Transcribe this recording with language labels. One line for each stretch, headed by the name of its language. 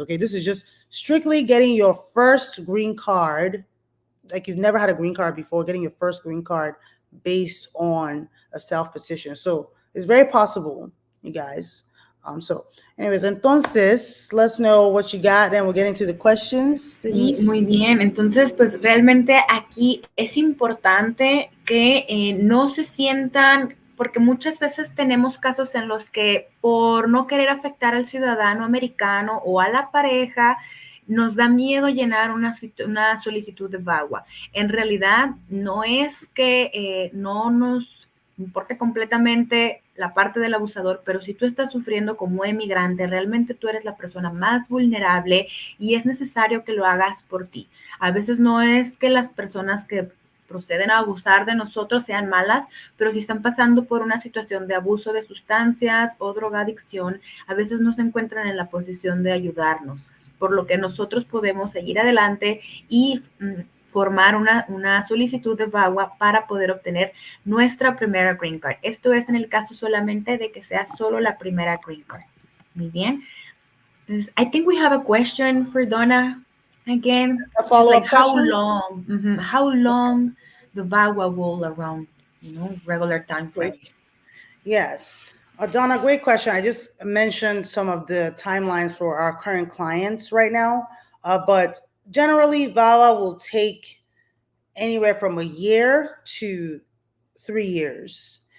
English: Okay, this is just strictly getting your first green card. Like you've never had a green card before, getting your first green card based on a self-petition. So it's very possible, you guys. So anyways, entonces, let's know what you got, then we'll get into the questions.
Spanish: Sí, muy bien. Entonces, pues realmente aquí es importante que no se sientan, porque muchas veces tenemos casos en los que por no querer afectar al ciudadano americano o a la pareja, nos da miedo llenar una solicitud de VAWA. En realidad, no es que no nos importe completamente la parte del abusador, pero si tú estás sufriendo como emigrante, realmente tú eres la persona más vulnerable y es necesario que lo hagas por ti. A veces no es que las personas que proceden a abusar de nosotros sean malas, pero si están pasando por una situación de abuso de sustancias o drogadicción, a veces no se encuentran en la posición de ayudarnos, por lo que nosotros podemos seguir adelante y formar una solicitud de VAWA para poder obtener nuestra primera green card. Esto es en el caso solamente de que sea solo la primera green card. Muy bien.
English: Entonces, I think we have a question for Donna again. A follow-up like question? How long the VAWA will around, regular time frame? Yes. Donna, great question. I just mentioned some of the timelines for our current clients right now, but generally, VAWA will take anywhere from a year to 3 years.